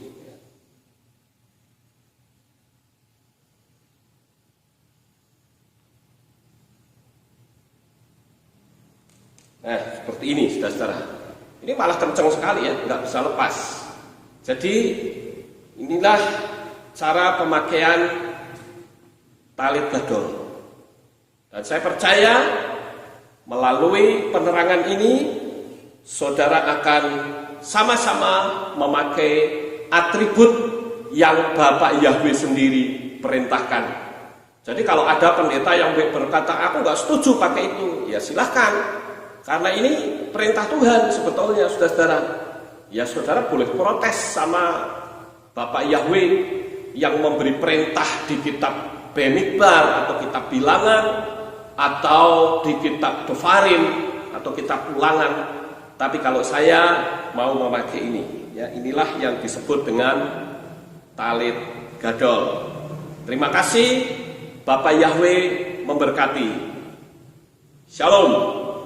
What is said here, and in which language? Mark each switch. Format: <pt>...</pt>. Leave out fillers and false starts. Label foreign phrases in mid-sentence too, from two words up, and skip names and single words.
<id>Nah, seperti ini, saudara. Ini malah kencang sekali ya, nggak bisa lepas. Jadi inilah cara pemakaian talit gadol. Dan saya percaya melalui penerangan ini, saudara akan sama-sama memakai atribut yang Bapak Yahweh sendiri perintahkan. Jadi kalau ada pendeta yang berkata, aku nggak setuju pakai itu, ya silahkan. Karena ini perintah Tuhan sebetulnya, saudara. Ya, saudara boleh protes sama Bapak Yahweh yang memberi perintah di kitab Bemidbar atau kitab Bilangan atau di kitab Dofarim atau kitab Ulangan. Tapi kalau saya mau memakai ini, ya, inilah yang disebut dengan talit gadol. Terima kasih, Bapak Yahweh memberkati. Shalom.</id>